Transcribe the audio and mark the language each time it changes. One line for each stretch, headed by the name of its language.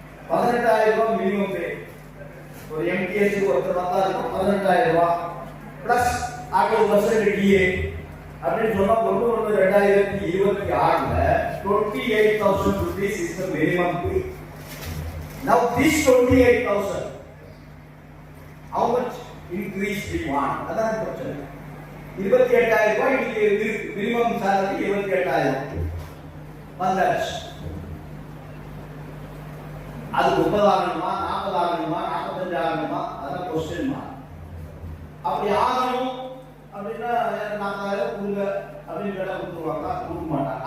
Tamil: 18,000 ரூபாய் மினிமம் பே. ஒரு எம்டிஎஸ் ஒருத்தர் வந்தா 18,000 ரூபாய் பிளஸ் 60% டிஏ அப்படின்னு சொன்னா 2026ல
English: 28,000 rupees is the minimum pay. Now this 28,000 how much increase we want?
Tamil: அதான் பிரச்சனை. 28,000 ரூபாய் இருக்கு. மினிமம் salary 28,000 வந்தாச்சு. அது 30 ஆகணுமா 40 ஆகணுமா 45 ஆகணுமா? அதான் கொஸ்டின் மார்க். அப்படி ஆகணும் அப்படின்னா 40,000 கொடுங்க அப்படின்னு வேலை கொடுத்துருவாங்க. கொடுக்க மாட்டாங்க.